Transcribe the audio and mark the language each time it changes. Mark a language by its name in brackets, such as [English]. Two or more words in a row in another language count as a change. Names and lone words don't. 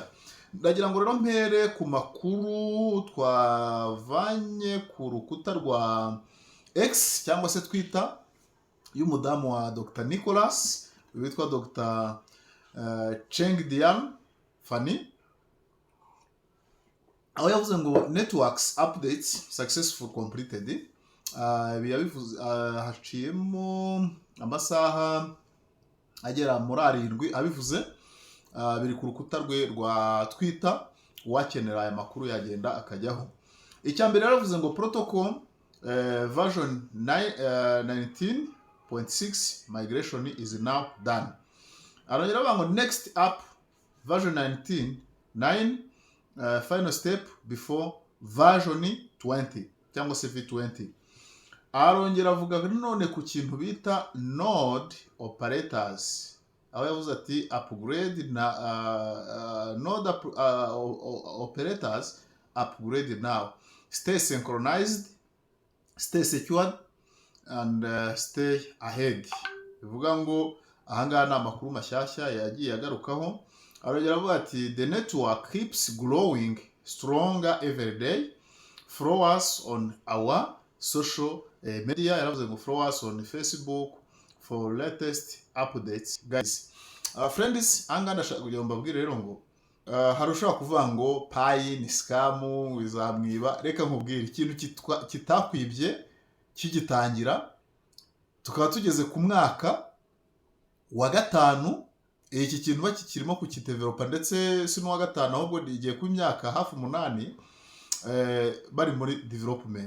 [Kinyarwanda] Ndagira ngo rero mpere ku makuru twavanye ku rukuta rwa X cyangwa se Twitter y'umudamu wa Dr Nicholas witwa Dr Cheng Dian Fanny, aho yavuze ngo [English] networks updates successful completed. [Kinyarwanda] Haciyemo amasaha agera muri 7 abivuze, biri ku rukuta rwe rwa Twitter. Uwakenera aya makuru yagenda akajyaho. Icya mbere yaravuze ngo [English] protocol version 19.6 migration is now done. [Kinyarwanda] Arongera avuga ngo [English] next up version 19.9 final step before version 20 [Kinyarwanda] cyangwa se V20. Arongera avuga none ku kintu bita [English] node operators, [Kinyarwanda] aho yavuze ati upgrade na [English] node operators upgrade now, stay synchronized, stay secured and stay ahead. [Kinyarwanda] Bivuga ngo ahangaha ni amakuru mashyashya yagiye agarukaho. Arongera avuga ati [English] the network keeps growing stronger every day. Follow us on our social media. [Kinyarwanda] Yaravuze ngo [English] follow us on Facebook for latest updates guys. [Kinyarwanda] Friends, anga ndashaka kugira ngo mbabwire rero ngo hari ushobora kuvuga ngo payi ni scam izamwiba. Reka nkubwire ikintu kitakwibye kigitangira, tukaba tugeze ku mwaka wa gatanu iki kintu bakikirimo kukitevelopa, ndetse si n'uwa gatanu ahubwo igiye ku myaka hafi 8 bari muri development.